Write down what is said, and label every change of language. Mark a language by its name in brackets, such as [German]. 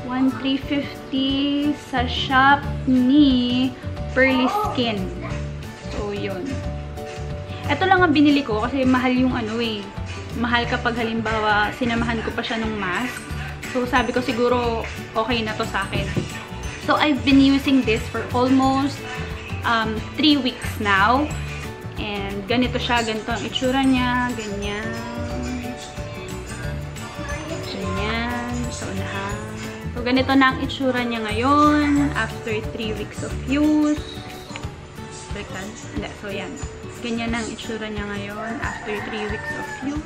[Filipino] 1,350 sa shop ni Pearly Skin. So, yun. Ito lang ang binili ko kasi mahal yung ano eh. Mahal kapag halimbawa sinamahan ko pa siya ng mask. So, sabi ko siguro okay na to sa akin. [English] So, I've been using this for almost 3 weeks now. [Filipino] And ganito siya, ganito ang itsura niya, ganyan. Ganyan, sa unahan. So, ganito na ang itsura niya ngayon [English] after 3 weeks of use. [Filipino] Baliktad? Hindi. So, yan. Ganyan ang itsura niya ngayon [English] after 3 weeks of use.